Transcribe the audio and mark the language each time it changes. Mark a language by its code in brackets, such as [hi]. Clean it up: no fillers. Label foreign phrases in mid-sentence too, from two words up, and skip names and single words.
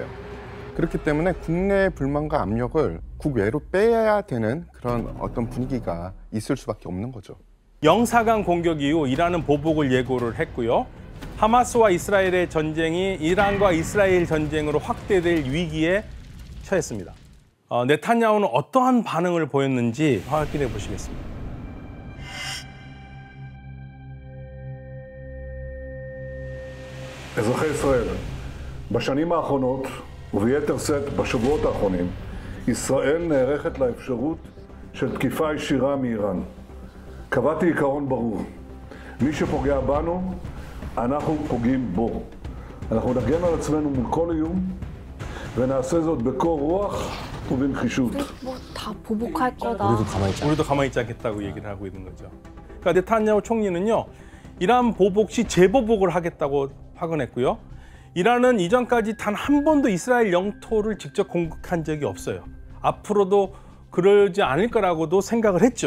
[ko] 그렇기 때문에 국내의 불만과 압력을 국외로 빼야 되는 그런 어떤 분위기가 있을 수밖에 없는 거죠. 영사관 공격 이후 이란은 보복을 예고를 했고요. 하마스와 이스라엘의 전쟁이 이란과 이스라엘 전쟁으로 확대될 위기에 처했습니다. 네탄야후는 어떠한 반응을 보였는지 확인해 보시겠습니다. [he] אזרחי ישראל, בשנים האחרונות, וביתר שאת בשבועות האחרונים, ישראל נערכת לאפשרות של תקיפה ישירה מאיראן. קבעתי עיקרון ברור, מי שפוגע בנו, אנחנו פוגעים בו. אנחנו נגן על עצמנו מול כל איום, ונעשה זאת בקור רוח ובנחישות. [ko] 뭐 다 보복할 거다. 우리도 가만히 있지 않겠다고 얘기를 하고 있는 거죠. 그러니까 네타냐후 총리는요, 이란 보복 시 재보복을 하겠다고 확언했고요. 이란은 이전까지 단 한 번도 이스라엘 영토를 직접 공격한 적이 없어요. 앞으로도 그러지 않을 거라고도 생각을 했죠.